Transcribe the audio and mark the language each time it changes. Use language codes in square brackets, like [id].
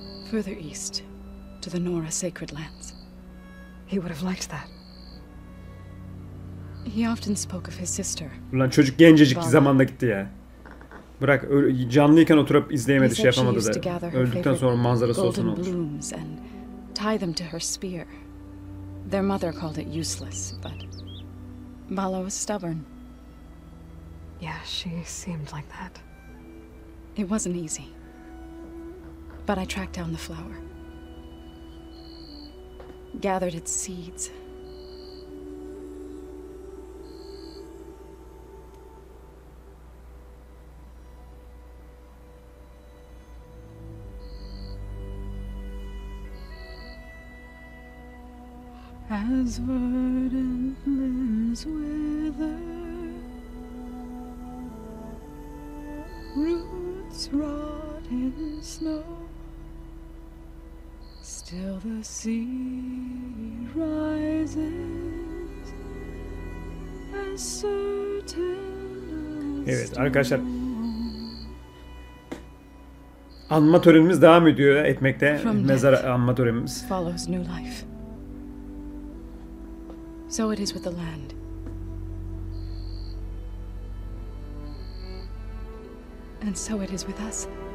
[en] Further east, to the Nora sacred lands. He would have liked that. He often spoke of his sister. [tr] Ulan çocuk gencecik zamanda gitti ya. Bırak canlıyken oturup izleyemedi, şey yapamadı da. Öldükten sonra manzarası olsun olmuş. [en] Tie them to her spear. Their mother called it useless, but Bala was stubborn. Yeah, she seemed like that. It wasn't easy. But I tracked down the flower. Gathered its seeds. As verdant limbs wither, roots rot in snow, still the seed rises as certain. [tr] Evet arkadaşlar. Anma törenimiz devam ediyor etmekte. Mezar anma törenimiz. [en] Follows new life. So it is with the land. And so it is with us.